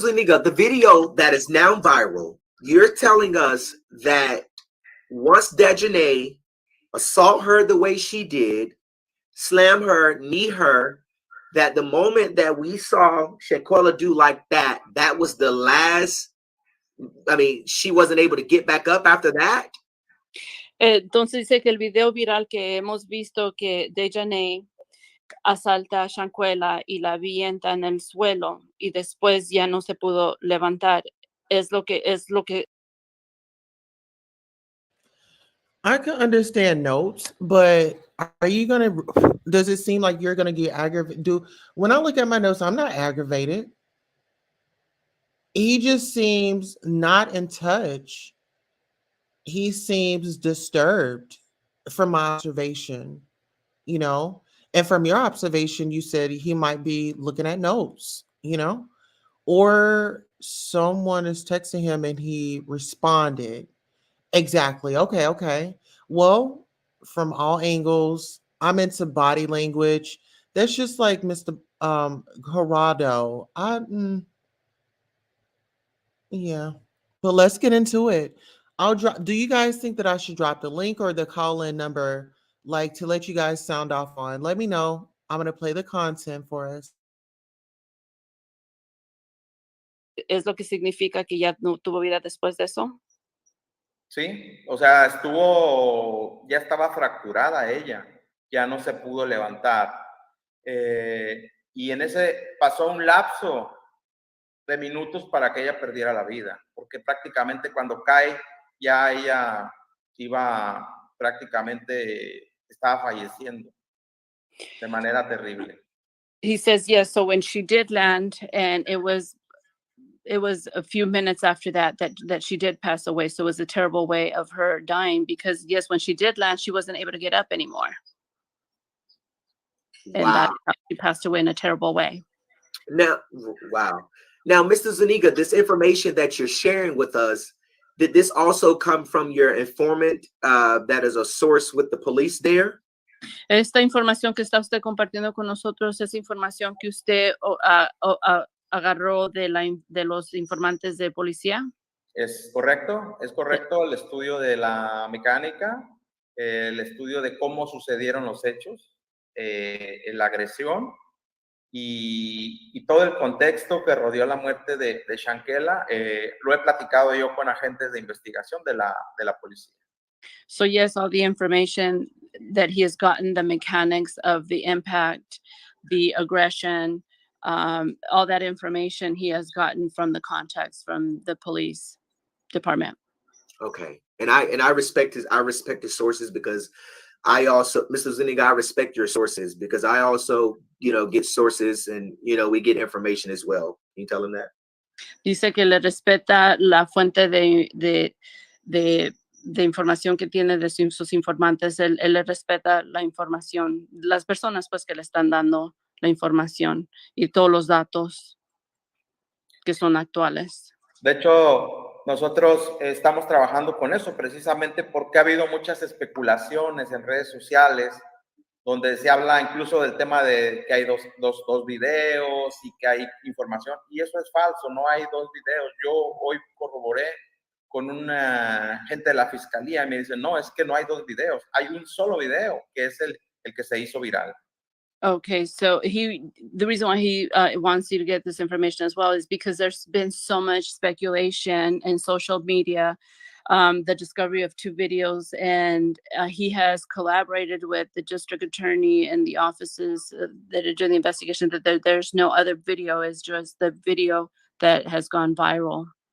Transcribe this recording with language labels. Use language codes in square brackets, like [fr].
[en] Zuniga, the video that is now viral, you're telling us that once Daejhanae assault her the way she did, slam her, knee her, that the moment that we saw Shanquella do like that, that was the last. I mean, she wasn't able to get back up after that. [es] Entonces dice que el video viral que hemos visto que Daejhanae asalta a Shanquella y la avienta en el suelo y después ya no se pudo levantar. Es lo que [en] I can understand notes, but are you gonna? Does it seem like you're gonna get aggravated? When I look at my notes, I'm not aggravated. He just seems not in touch. He seems disturbed from my observation, you know. And from your observation, you said he might be looking at notes, you know, or someone is texting him and he responded. Exactly. Okay. Okay. Well, from all angles, I'm into body language. That's just like Mr. Corrado. Yeah. But let's get into it. I'll drop. Do you guys think that I should drop the link or the call-in number, like to let you guys sound off on? Let me know. I'm gonna play the content for us. [es] es lo que significa que ya no tuvo vida después de eso. Sí, o sea, ya estaba fracturada ella, ya no se pudo levantar. Y en ese pasó un lapso de minutos para que ella perdiera la vida, porque prácticamente cuando cae ya ella prácticamente estaba falleciendo de manera terrible. [en] He says yes. So when she did land, and it was a few minutes after that she did pass away. So it was a terrible way of her dying, because yes, when she did land, she wasn't able to get up anymore. Wow. And that she passed away in a terrible way. Now, wow. Now, Mr. Zuniga, this information that you're sharing with us, did this also come from your informant that is a source with the police there? [es] Esta información que está usted compartiendo con nosotros es información que usted agarró de los informantes de policía. Es correcto, el estudio de la mecánica, el estudio de cómo sucedieron los hechos, la agresión y todo el contexto que rodeó la muerte de Shanquella, lo he platicado yo con agentes de investigación de la policía. [en] So yes, all the information that he has gotten, the mechanics of the impact, the aggression, all that information he has gotten from the contacts from the police department. Okay, and I respect his sources, because I also, Mr. Zuniga, I respect your sources, because I also, get sources, and we get information as well. Can you tell him that? [es] Dice que le respeta la fuente de información que tiene de sus informantes. Él le respeta la información, las personas pues que le están dando la información y todos los datos que son actuales. De hecho, nosotros estamos trabajando con eso precisamente porque ha habido muchas especulaciones en redes sociales donde se habla incluso del tema de que hay dos videos y que hay información, y eso es falso, no hay dos videos. Yo hoy corroboré con una gente de la fiscalía y me dicen, no, es que no hay dos videos, hay un solo video que es el que se hizo viral. [en] Okay, so the reason why he wants you to get this information as well is because there's been so much speculation in social media, the discovery of two videos, and he has collaborated with the district attorney and the offices that are doing the investigation, that there's no other video, it's just the video that has gone viral.